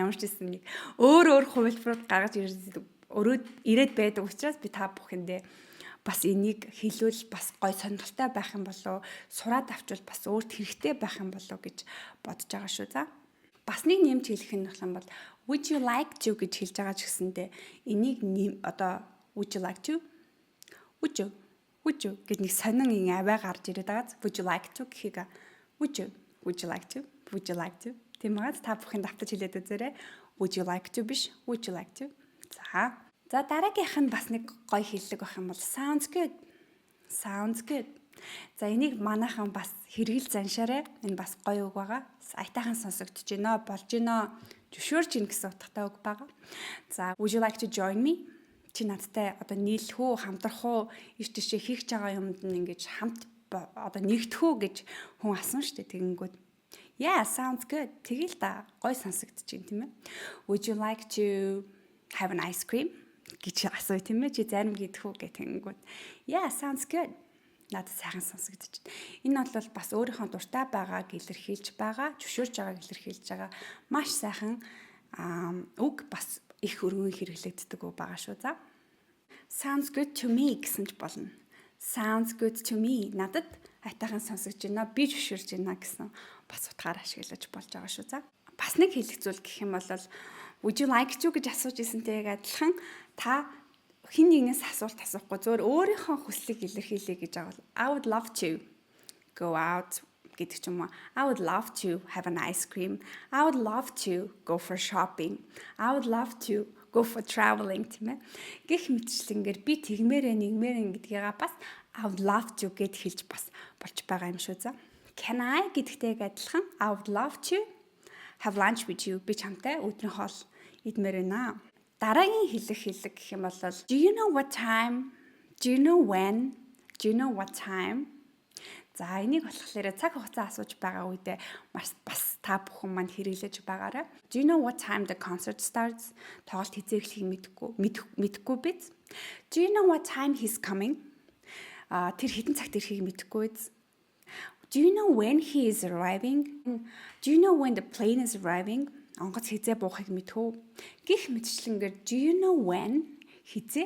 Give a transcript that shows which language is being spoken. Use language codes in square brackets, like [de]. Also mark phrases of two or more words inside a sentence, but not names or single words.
[mn] Ямар ч гэсэн нэг өөр хувилбарууд гаргаж ирээд байдаг учраас би та бүхэндээ бас энийг хэлвэл бас гой сонирхолтой байх юм болов сураад авчвал бас өөрт хэрэгтэй байх юм болов гэж бодож байгаа шүү. За бас нэг нэмж хэлэх нь бол [en] would you like to [mn] гэж хэлж байгаа ч гэсэндээ энийг одоо [en] would you like to Wouldjuh [mn] гэд нэг сонин аваа гарч ирээд байгаа. [en] Would you like to гэхийг Would you like to? Would you like to? [mn] Тийм байгаа. Та бүхэн давтаж хэлээд үзээрэй. [en] Would you like to биш. Would you like to? [mn] За дараагийнх нь бас нэг гоё хэллэг байх юм бол sounds good. [en] Sounds good. [mn] За энийг манайхан бас хэрэгэл заншаарай. Энэ бас гоё үг байгаа. Айтайхан сонсогдож байна. Болж байна. Зөвшөөрч ийн гэсэн утгатай үг байгаа. [en] За would you like to join me? [mn] Чи надтай одоо нийлэх үү, хамтрах уу, иш тийшээ хийх байгаа юмд нь ингэж хамт одоо нэгдэх үү гэж хүн асуусан шүү дээ. [en] Тэгэнгүүт yeah sounds good. [mn] Тэгэл та гой сонсогдож байна тийм ээ. [en] Would you like to have an ice cream [mn] гэж асууя тийм ээ. Чи зарим гидэх үү гэх тэгэнгүүт [en] yeah sounds good. [mn] Надад сайхан сонсогдож байна. Энэ бол бас өөрийнхөө дуртай байгааг илэрхийлж байгаа, зөвшөөрж байгааг илэрхийлж байгаа маш сайхан үг бас их өргөн хэрэглэгддэг үг байгаа шүү. За [en] sounds good to me [mn] гэсэн ч болно. [en] Sounds good to me. [mn] Надад айтайхан сонсогдож байна. Би зөвшөөрж байна гэсэн бас утгаар ашиглаж болж байгаа шүү. За бас нэг хэлэх зүйл гэх юм бол [en] would you like to [mn] гэж асууж ирсэнтэйг адилхан та хин нэгнээс асуулт асуухгүй зөвөр өөрийнхөө хүслийг илэрхийлье гэж байгаа бол [en] I would love to go out [mn] гэдэг ч юм уу. [en] I would love to have an ice cream. I would love to go for shopping. I would love to go for traveling [mn] тийм ээ. Гэх мэтчлэнгээр би тэгмээрээ гэдгийгээ бас [en] I would love to [mn] гэд хэлж бас болж байгаа юм шүү. [en] За can I [mn] гэдэгтэйг адилхан [en] I would love to have lunch with you. [mn] Би чамтай өдрийн хоол идмээр байна. Дараагийн хэллэг гэх юм бол [en] do you know what time? Do you know when? Do you know what time? [mn] За энийг болохоор цаг хугацаа асууж байгаа үедээ бас та бүхэн манд хэрэглэж байгаарай. [en] Do you know what time the concert starts? [mn] Тоглолт хэзээ эхлэхийг мэдэхгүй биз? [en] Do you know what time he's coming? [mn] Тэр хэдэн цагт ирэхийг мэдэхгүй биз? [en] Do you know when he is arriving? Do you know when the plane is arriving? [mn] Онгоц хэзээ буухыг мэдхүү? Гэх мэтчлэнгээр [en] do you know when [mn] хэзээ?